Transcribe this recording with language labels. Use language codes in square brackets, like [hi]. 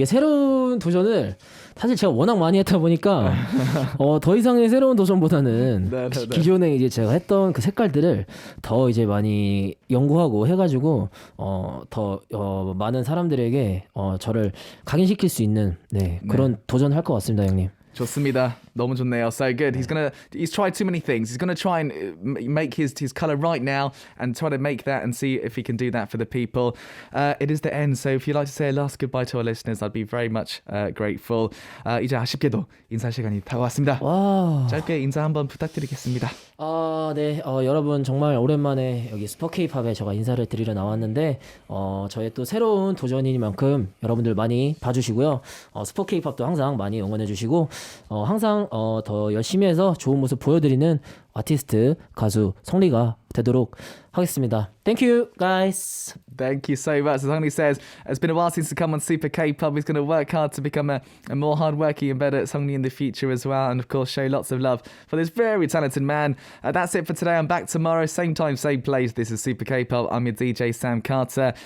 [ko] 이게 새로운 도전을 사실 제가 워낙 많이 했다 보니까 더 이상의 새로운 도전보다는 네. 기존에 이제 제가 했던 그 색깔들을 더 이제 많이 연구하고 해가지고 더 많은 사람들에게 저를 각인시킬 수 있는 그런 도전할 것 같습니다, 형님. 좋습니다. 너무 좋네요. [en] So good. He's tried too many things. He's gonna try and make his color right now and try to make that and see if he can do that for the people. It is the end. So if you'd like to say a last goodbye to our listeners, I'd be very much grateful. [ko] 이제 아쉽게도 인사 시간이 다가왔습니다. 와. 짧게 인사 한번 부탁드리겠습니다. 네. 여러분 정말 오랜만에 여기 스포 K-팝에 제가 인사를 드리러 나왔는데 저의 또 새로운 도전이니만큼 여러분들 많이 봐주시고요. 스포 K-팝도 항상 많이 응원해주시고 항상 더 열심히 해서 좋은 모습 보여드리는 아티스트 가수 성리가 되도록 하겠습니다. [en] Thank you, guys. Thank you so much. As Honey says, it's been a while since to come on Super K-Pop. He's going to work hard to become a more hard-working and better Seungri in the future as well. And of course, show lots of love for this very talented man. That's it for today. I'm back tomorrow. Same time, same place. This is Super K-Pop. I'm your DJ, Sam Carter.